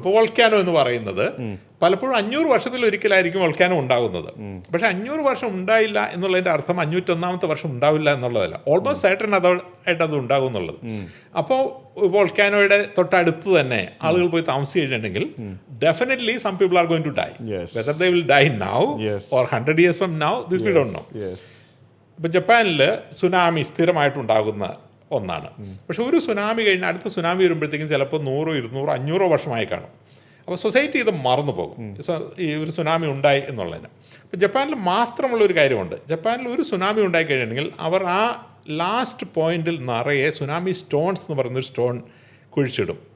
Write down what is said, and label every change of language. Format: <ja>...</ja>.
<ml>ഇപ്പോൾ വോൾക്കാനോ എന്ന് പറയുന്നത് പലപ്പോഴും 500 വർഷത്തിലൊരിക്കലായിരിക്കും വോൾക്കാനോ ഉണ്ടാകുന്നത്. പക്ഷേ 500 വർഷം ഉണ്ടായില്ല എന്നുള്ളതിൻ്റെ അർത്ഥം 501ാമത്തെ വർഷം ഉണ്ടാവില്ല എന്നുള്ളതല്ല. ഓൾമോസ്റ്റ് സർട്ടൻ ആയിട്ട് അത് ഉണ്ടാകും എന്നുള്ളത്. അപ്പോൾ വോൾക്കാനോയുടെ തൊട്ടടുത്ത് തന്നെ ആളുകൾ പോയി താമസിച്ചിട്ടുണ്ടെങ്കിൽ</ml> <en>Definitely some people are going to die. Whether they will die now or 100 years from now, this we don't know.</en> <ml>ഇപ്പോൾ ജപ്പാനിൽ സുനാമി സ്ഥിരമായിട്ടുണ്ടാകുന്ന ഒന്നാണ്. പക്ഷെ ഒരു സുനാമി കഴിഞ്ഞ് അടുത്ത സുനാമി വരുമ്പോഴത്തേക്കും ചിലപ്പോൾ 100, 200, 500 വർഷമായി കാണും. അപ്പോൾ സൊസൈറ്റി ഇത് മറന്നു പോകും ഈ ഒരു സുനാമി ഉണ്ടായി എന്നുള്ളതിന്. അപ്പോൾ ജപ്പാനിൽ മാത്രമുള്ള ഒരു കാര്യമുണ്ട്. ജപ്പാനിൽ ഒരു സുനാമി ഉണ്ടായി കഴിഞ്ഞിട്ടുണ്ടെങ്കിൽ അവർ ആ ലാസ്റ്റ് പോയിന്റിൽ നിറയെ സുനാമി സ്റ്റോൺസ് എന്ന് പറയുന്നൊരു സ്റ്റോൺ കുഴിച്ചിടും.</ml>